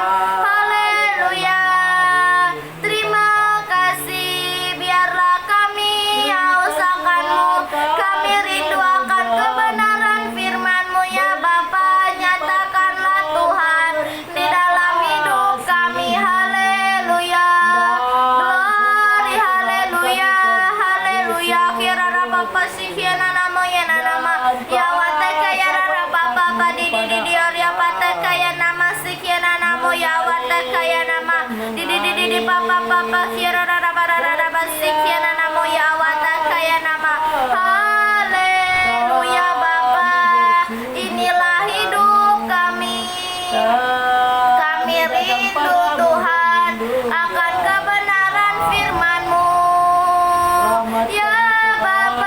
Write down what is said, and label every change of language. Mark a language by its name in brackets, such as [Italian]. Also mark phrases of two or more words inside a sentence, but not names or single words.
[Indonesian] Haleluya. Terima kasih. Biarlah kami haus akan-Mu. Kami rindu akan kebenaran firman-Mu ya Bapa. Nyatakanlah Tuhan di dalam hidup kami. Haleluya. Glory, haleluya, haleluya. Kirara Bapa sihiana namo ya nama. Ya wateka ya rara Bapa padi di ya pateka ya nama sihiana namo ya wateka ya nama. Di Bapa Bapa kirara rara rara sihiana namo ya wateka ya nama. Haleluya Bapa. Inilah hidup kami. Kami rindu Tuhan akan kebenaran firman-Mu ya Bapa.